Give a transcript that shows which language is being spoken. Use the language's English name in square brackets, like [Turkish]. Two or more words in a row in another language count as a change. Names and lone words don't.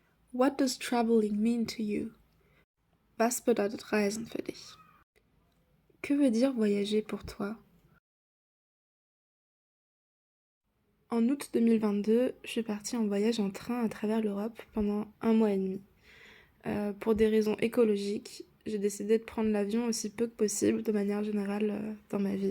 [English] What does traveling mean to you? [German] Was bedeutet Reisen für dich? [French] Que veut dire voyager pour toi? En août 2022, je suis partie en voyage en train à travers l'Europe pendant 1 mois et demi. Pour des raisons écologiques, j'ai décidé de prendre l'avion aussi peu que possible de manière générale dans ma vie.